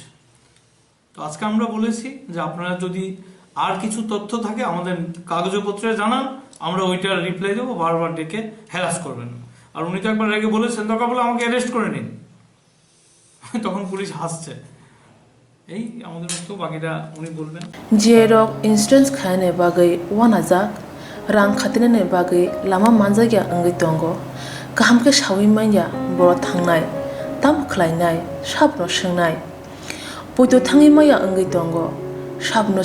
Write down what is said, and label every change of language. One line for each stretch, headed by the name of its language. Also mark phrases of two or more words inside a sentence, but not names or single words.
Bangla: তো আজকে আমরা বলেছি যে আপনারা যদি আর কিছু তথ্য থাকে আমাদের কাগজপত্রে জানান, আমরা ওইটার রিপ্লাই দেবো, বারবার ডেকে হ্যারাস করবেন। আর উনি তো একবার রেগে বলেছেন, দরকার বলে আমাকে অ্যারেস্ট করে নিন, তখন পুলিশ হাসছে। এই আমাদের তো বাকিটা উনি বলবেন।
Kok Borok: जियरक इन्सुरेन्स खाने बागै वानाजाक रां खाथिनानै बागै लामा मानजागिया अंगै दंगो गाहामके सावै माइया बर' थांनाय ताम खलायनाय साबनो सोंनाय बयद' थाङै माइया अंगै दंगो साबनो